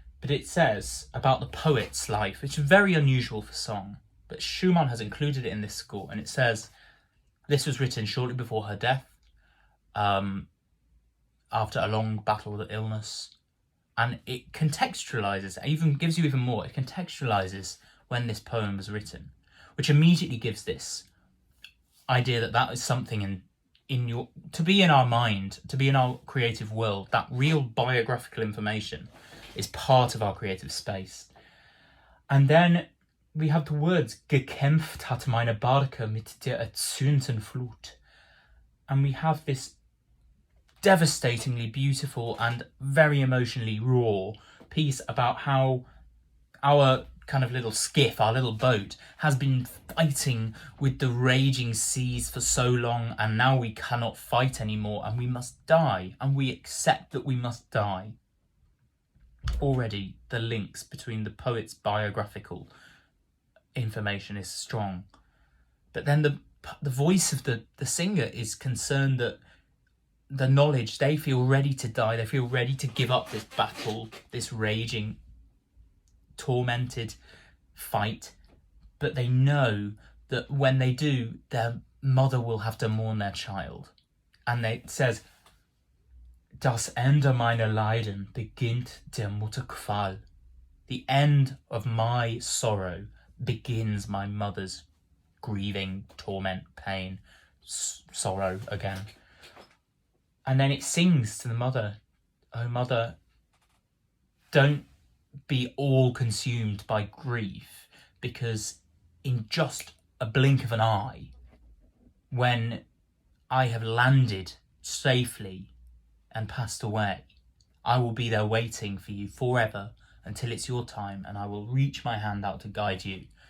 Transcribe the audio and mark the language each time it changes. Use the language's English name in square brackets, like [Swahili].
[English] But it says about the poet's life, which is very unusual for song, but Schumann has included it in this score, and it says this was written shortly before her death, after a long battle with illness, and it contextualizes, it even gives you even more, it contextualizes when this poem was written, which immediately gives this idea that that is something in your, to be in our mind, to be in our creative world, that real biographical information is part of our creative space. And then we have the words, [German] Gekämpft hat meine Barke mit der erzürnten Flut. [English] And we have this devastatingly beautiful and very emotionally raw piece about how our kind of little skiff, our little boat, has been fighting with the raging seas for so long, and now we cannot fight anymore and we must die, and we accept that we must die. Already the links between the poet's biographical information is strong. But then the voice of the singer is concerned that the knowledge, they feel ready to die, they feel ready to give up this battle, this raging, tormented fight, but they know that when they do, their mother will have to mourn their child. And it says, [German] Das Ende meiner Leiden beginnt der Mutter Qual. [English] The end of my sorrow begins my mother's grieving, torment, pain, sorrow again. And then it sings to the mother, oh mother, don't be all consumed by grief, because in just a blink of an eye, when I have landed safely and passed away, I will be there waiting for you forever until it's your time, and I will reach my hand out to guide you.